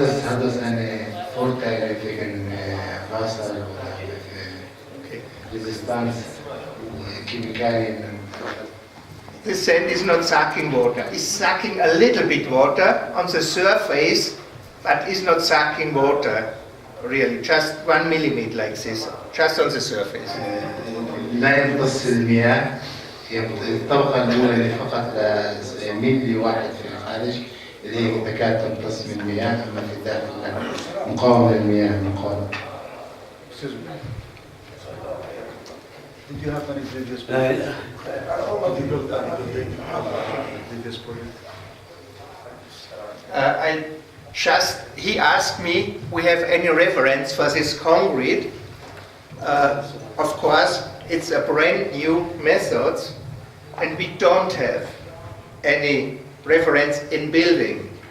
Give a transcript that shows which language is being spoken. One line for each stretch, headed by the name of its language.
German: Hat das eine Vorteile wegen Wasser oder Resistenz, Chemikalien?
English: The sand is not sucking water. It's sucking a little bit water on the surface, but it's not sucking water really, just 1 millimeter like this, just on the surface.
Arabic: لا يمتص المياه، الطبقة الأولى اللي فقط ملي واحد في الخارج اللي هي تكاد تمتص من المياه، أما في الداخل مقاومة للمياه مقاومة.
English: Did you have any previous I just he asked me, we have any reference for this concrete? Of course, it's a brand new method, and we don't have any reference in building.